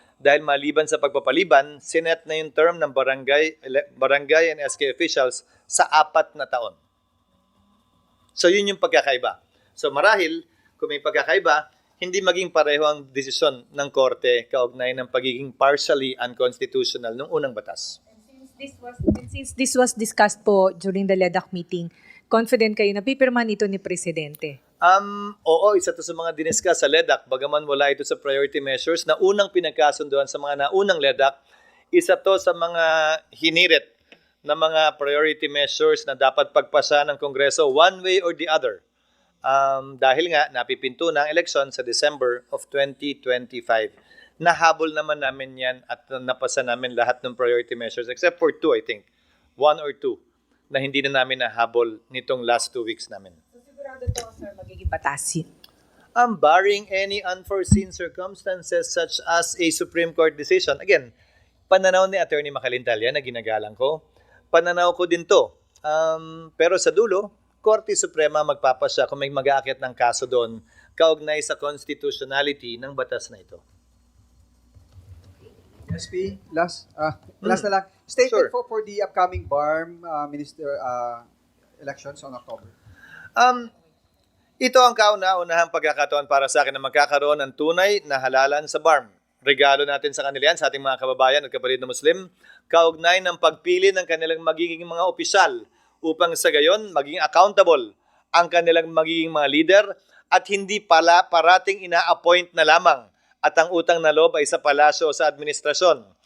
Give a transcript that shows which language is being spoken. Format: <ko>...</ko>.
<tl>Dahil maliban sa pagpapaliban, sinet na yung term ng barangay</tl> <en>and</en> <tl>SK officials sa 4 na taon. So yun yung pagkakaiba. So marahil, kung may pagkakaiba, hindi maging pareho ang desisyon ng korte kaugnay ng pagiging partially unconstitutional ng unang batas.</tl> <en>Since this was discussed po during the LEDAC meeting, confident</en> <tl>kayo na pipirmahan ito ni Presidente? Oo, isa to sa mga diniscuss sa LEDAC. Bagaman wala ito sa priority measures na unang pinagkasunduan sa mga naunang LEDAC, isa to sa mga hinirit na mga priority measures na dapat pagpasa ng Kongreso</tl> <en>one way or the other.</en> <tl>Dahil nga napipinto na ang eleksyon sa December of 2025. Nahabol naman namin yan at napasa namin lahat ng priority measures</tl> <en>except for 2, I think.</en> <tl>1 or 2 na hindi na namin nahabol nitong</tl> <en>last 2 weeks</en> <tl>namin. So sigurado to, sir, magiging batas.</tl> <en>Barring any unforeseen circumstances such as a Supreme Court decision, again,</en> <tl>pananaw ni Attorney Macalintalya na ginagalang ko, pananaw ko din to. Pero sa dulo, Korte Suprema magpapasya kung may mag-aakyat ng kaso doon kaugnay sa constitutionality ng batas na ito. SP, last na lang. Statement</tl> <en>Sure. for the upcoming BARM minister elections on October.</en> <tl>Ito ang kauna-unahang pagkakataon para sa akin na magkakaroon ng tunay na halalan sa BARM. Regalo natin sa kanila yan, sa ating mga kababayan at kapatid na Muslim, kaugnay ng pagpili ng kanilang magiging mga opisyal upang sa gayon maging accountable ang kanilang magiging mga leader at hindi pala parating ina-appoint na lamang at ang utang na loob ay sa palasyo o sa administrasyon.</tl>